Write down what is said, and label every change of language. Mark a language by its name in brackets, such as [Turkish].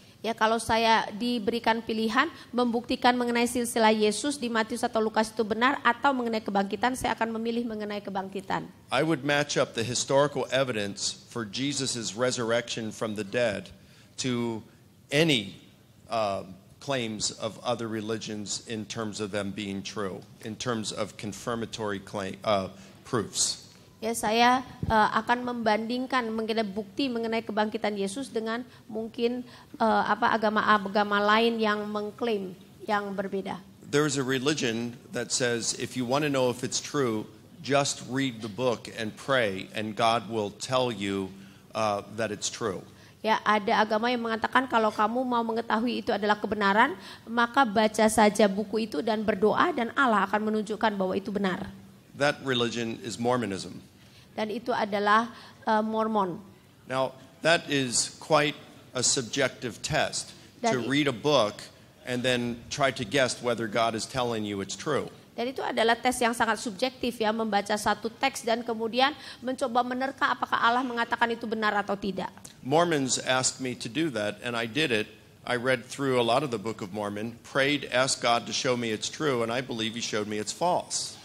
[Indonesian] Ya, kalau saya diberikan pilihan membuktikan mengenai silsilah Yesus di Matius atau Lukas itu benar atau mengenai kebangkitan, saya akan memilih mengenai kebangkitan. [English] I would match up the historical evidence for Jesus' resurrection from the dead to any claims of other religions in terms of them being true, in terms of confirmatory proofs. [Indonesian] Ya, saya akan membandingkan mengenai bukti mengenai kebangkitan Yesus dengan mungkin agama-agama lain yang mengklaim yang berbeda. [English] There's a religion that says if you want to know if it's true, just read the book and pray and God will tell you that it's true. [Indonesian] Ya, ada agama yang mengatakan kalau kamu mau mengetahui itu adalah kebenaran, maka baca saja buku itu dan berdoa dan Allah akan menunjukkan bahwa itu benar. [English] That religion is Mormonism. [Indonesian] Dan itu adalah Mormon. [English] Now, that is quite a subjective test to read a book and then try to guess whether God is telling you it's true. [Indonesian] Dan itu adalah tes yang sangat subjektif ya, membaca satu teks dan kemudian mencoba menerka apakah Allah mengatakan itu benar atau tidak. [English] Mormons asked me to do that and I did it. I read through a lot of the Book of Mormon, prayed, asked God to show me it's true, and I believe he showed me it's false.